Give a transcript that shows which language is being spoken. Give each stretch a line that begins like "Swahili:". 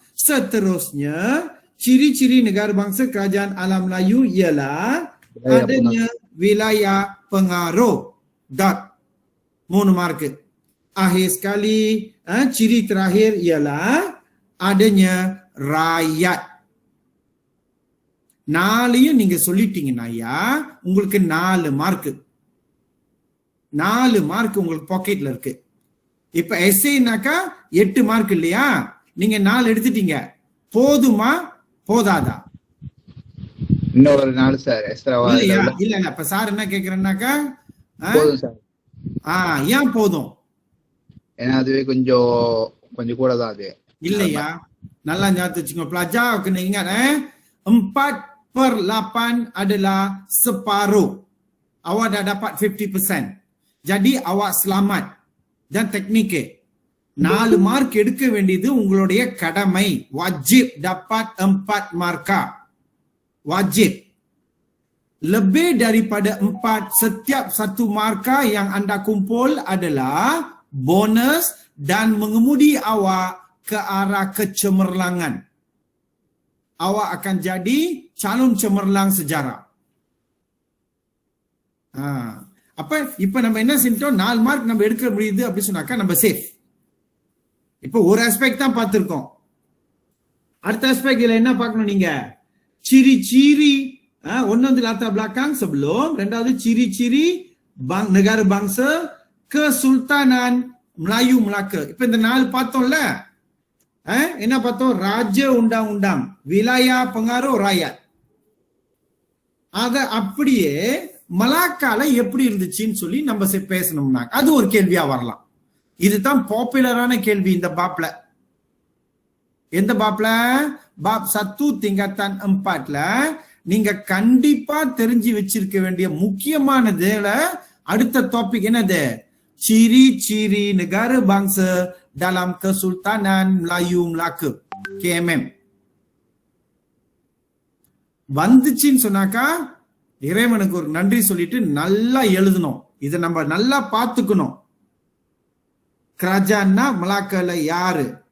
Malay: Seterusnya, ciri-ciri negara bangsa kerajaan alam Melayu ialah adanya wilayah pengaruh. Dot. 3 mark. Akhir sekali, ciri terakhir ialah adanya rakyat.
Tamil: 4யும் நீங்க சொல்லிட்டீங்கன்னா உங்களுக்கு 4 mark. 4 mark உங்களுக்கு பாக்கெட்ல இருக்கு. இப்ப எஸ்ஏனாக்கா 8 mark இல்லையா? நீங்க 4 எடுத்துட்டீங்க. போதுமா போதாதா? இன்னொரு 4 சார் எக்ஸ்ட்ராவா? இல்ல இப்ப சார் என்ன கேக்குறேன்னாக்கா, போதும் சார். ஏன் போதும்? ஏன்னா அதுவே கொஞ்சம் கூட தான் அது. இல்லையா? நல்லா ஞாபகம் வச்சுக்கோங்க.
Malay: pelajar kena ingat 4/8 adalah separuh. Awak dah dapat 50%. Jadi awak selamat. Dan teknik
Tamil: 4 mark எடுக்க வேண்டியது உங்களுடைய கடமை.
Malay: Wajib dapat 4 markah. Wajib. Lebih daripada 4, setiap 1 markah yang anda kumpul adalah bonus dan mengemudi awak ke arah kecemerlangan. Awak akan jadi calon cemerlang sejarah.
Tamil: அப்ப இப்ப நம்ம என்ன செஞ்சோம்? 4 mark நம்ம எடுக்க முடியுது அப்படி சொன்னாக்கா நம்ம சேஃப். இப்ப ஒரு ஆஸ்பெக்ட் தான் பார்த்திருக்கோம். அடுத்த ஆஸ்பெக்ட்ல என்ன பார்க்கணும் நீங்க?
Malay: ciri-ciri,
Tamil: ஒன்னு வந்து
Malay: latar belakang sebelum,
Tamil: ரெண்டாவது
Malay: ciri-ciri negara bangsa Kesultanan Melayu Melaka.
Tamil: இப்ப இந்த 4 பார்த்தோம்ல, என்ன பார்த்தோம்? ராஜ்ய
Malay: undang-undang, wilayah pengaruh rakyat.
Tamil: அத அப்படியே மலாக்கால எப்படி இருந்துச்சுன்னு சொல்லி நம்ம பேசணும்னா அது ஒரு கேள்வியா வரலாம். இதுதான் பாப்புலரான கேள்வி இந்த பாப்ல. எந்த பாப்ல? பாப் 1 tingkatan 4ல நீங்க கண்டிப்பா தெரிஞ்சு வச்சிருக்க வேண்டிய முக்கியமானதுல அடுத்த டாபிக் என்னது?
Malay: ciri-ciri negara bangsa dalam Kesultanan Melayu Melaka, KMM.
Tamil: வந்துச்சுன்னு சொன்னாக்கா இறைவனுக்கு ஒரு நன்றி சொல்லிட்டு நல்லா எழுதணும். இதை நம்ம நல்லா பார்த்துக்கணும். Kerajaanna Melaka யாரு?